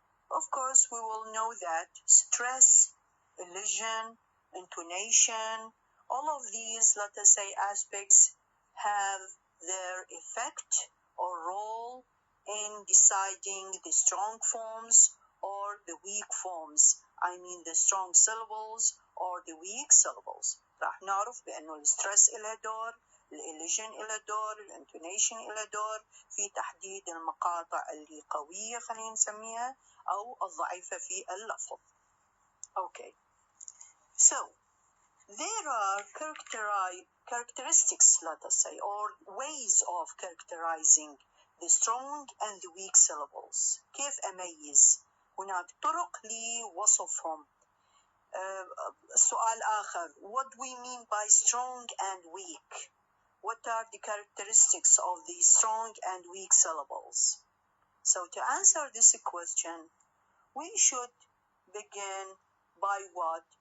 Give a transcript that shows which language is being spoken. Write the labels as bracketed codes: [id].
[en] Of course, we will know that stress, elision, intonation, all of these, let us say, aspects have their effect or role in deciding the strong forms or the weak forms. I mean the strong syllables or the weak syllables. [ar] راح نعرف بأنه الستريس إله دور، الإليجن إله دور، الانتونيشن إله دور في تحديد المقاطع اللي قوية خلينا نسميها أو الضعيفة في اللفظ. [en] Okay. So there are characteristics, let us say, or ways of characterizing the strong and the weak syllables. [ar] كيف أميز؟ هناك طرق لوصفهم. سؤال آخر, [en] what do we mean by strong and weak? What are the characteristics of the strong and weak syllables? So to answer this question, we should begin by what?